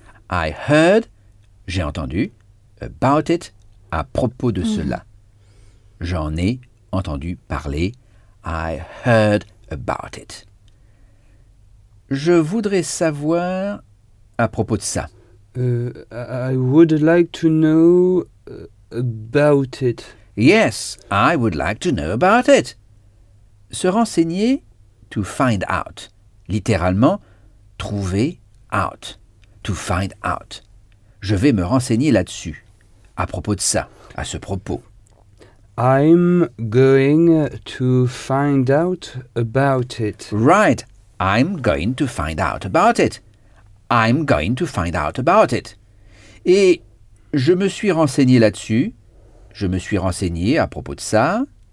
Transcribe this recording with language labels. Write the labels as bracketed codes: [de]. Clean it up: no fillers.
[en] I heard, [fr] j'ai entendu, [en] about it, [fr] à propos de cela. J'en ai entendu parler. [en] I heard about it. [fr] Je voudrais savoir à propos de ça. [en] I would like to know about it. Yes, I would like to know about it. [fr] Se renseigner... [en] To find out. [fr] Littéralement, trouver out. [en] To find out. [fr] Je vais me renseigner là-dessus. À propos de ça. À ce propos. [en] I'm going to find out about it. Right. I'm going to find out about it. I'm going to find out about it. [fr] Et je me suis renseigné là-dessus. Je me suis renseigné à propos de ça.